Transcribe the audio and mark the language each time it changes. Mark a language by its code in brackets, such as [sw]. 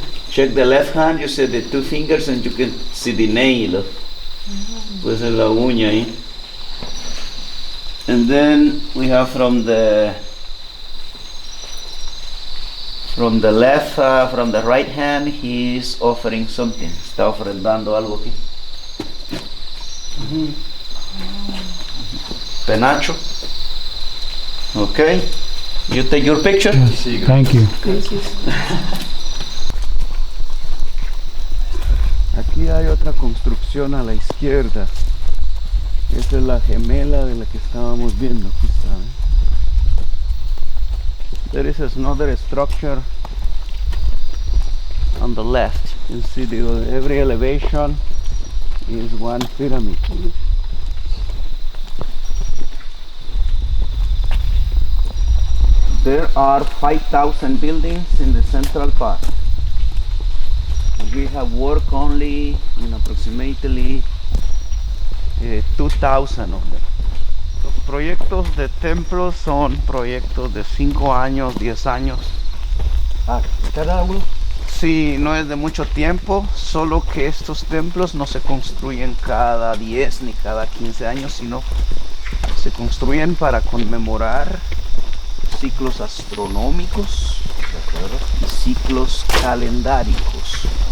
[en] Check the left hand, you see the 2 fingers, and you can see the nail. [es] Puede ser la uña ahí. [en] And then we have from the left, from the right hand, he is offering something. [es] Está ofrendando algo aquí. [en] Penacho. Okay. You take your picture. Yes. Thank you. Thank you. [es] Aquí hay otra construcción a la izquierda. Esta es la gemela de la que estábamos viendo. Aquí está, ¿eh? [en] There is another structure on the left. You see every elevation is one pyramid. There are 5,000 buildings in the Central Park. We have worked only in approximately 2,000 of them. [es] Los proyectos de templos son proyectos de 5 años, 10 años. ¿Cada uno? Sí, no es de mucho tiempo, solo que estos templos no se construyen cada 10 ni cada 15 años, sino se construyen para conmemorar ciclos astronómicos y ciclos calendáricos.